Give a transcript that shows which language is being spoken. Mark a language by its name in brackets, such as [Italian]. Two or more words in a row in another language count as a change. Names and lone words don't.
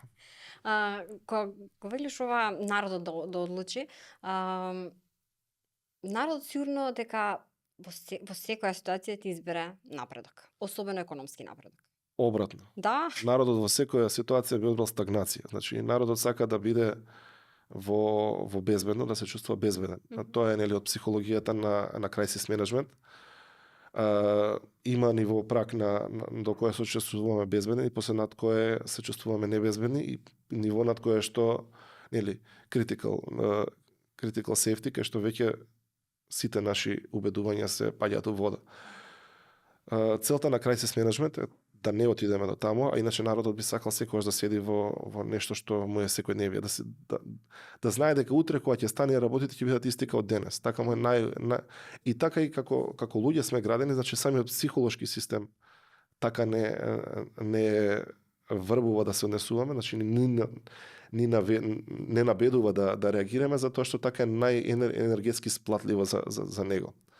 [Macedonian] Кога велиш ова народот да одлучи, народот сигурно дека во секоја ситуација ти избере напредок, особено економски напредок. Обратно. Да. Народот во секоја ситуација би одбрал стагнација. Значи, народот сака да биде во безбедно, да се чувствува безбеден. Тоа е од психологијата на [English] crisis management. [Macedonian] Има ниво прак до кое се чувствуваме безбедни и после над кое се чувствуваме небезбедни и ниво над кое што [English] critical safety, [Macedonian] кај што веќе сите наши убедувања се паѓаат во вода. Целта на [English] crisis management [Macedonian] е да не отидеме до таму, а иначе народот би сакал секогаш да седи во нешто што му е секојдневие, да знае дека утре кога ќе стане работите ќе бидат исти како денес. Така му е и така и како луѓе сме градени, значи самиот психолошки систем така не врбува да се однесуваме, значи не набедува да реагираме затоа што така е најенергетски сплатливо за него.